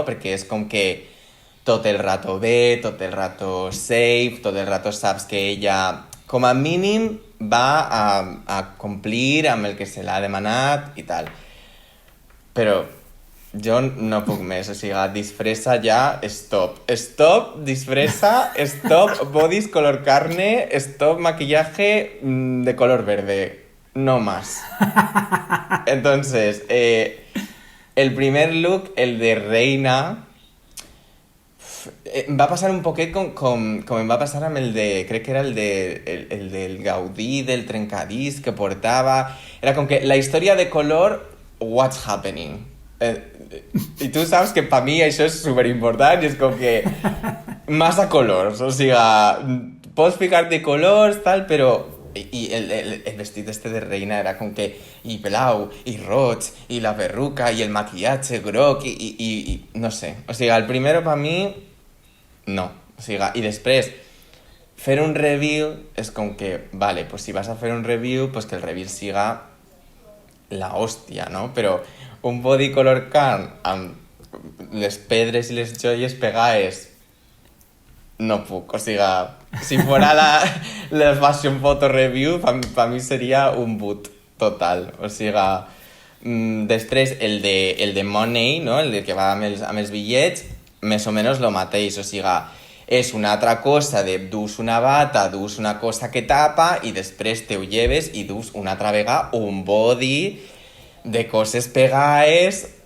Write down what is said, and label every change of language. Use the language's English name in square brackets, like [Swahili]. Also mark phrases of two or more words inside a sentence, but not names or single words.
[Catalan] Perquè és com que tot el rato bé, tot el rato safe, tot el rato saps que ella, com a mínim, va a complir amb el que se l'ha demanat i tal. Però jo no puc més, o sigui, disfressa ja, stop. [Spanish] Stop, disfressa, stop, bodys color carne, stop, maquillaje de color verde. No más. Entonces, el primer look, [Catalan] el de reina, em va passar un poquet com em va passar amb el de... Crec que era el del Gaudí, del trencadís que portava. Era com que la història de color, [English] what's happening? [Catalan] I tu saps que per mi això és superimportant i és com que massa colors, o sigui, pots ficar-te colors, tal, però i el vestit este de reina era com que i blau, i roig, i la perruca, i el maquillatge groc, i no sé, o sigui, el primero per mi no, o sigui, i després fer un review és com que, vale, pues si vas a fer un review, pues que el review siga la hòstia, no? Però un body color can amb les pedres i les joies pegades no puc, o sigui, si fora la [English] fashion photo review, [Catalan] pa mi seria un boot total, o sigui, després el de Money, no? El que va amb els bitllets, més o menys lo mateix, o sigui, és una altra cosa de dus una bata, dus una cosa que tapa i després te ho lleves i dus una altra vegada un body de coses pegades.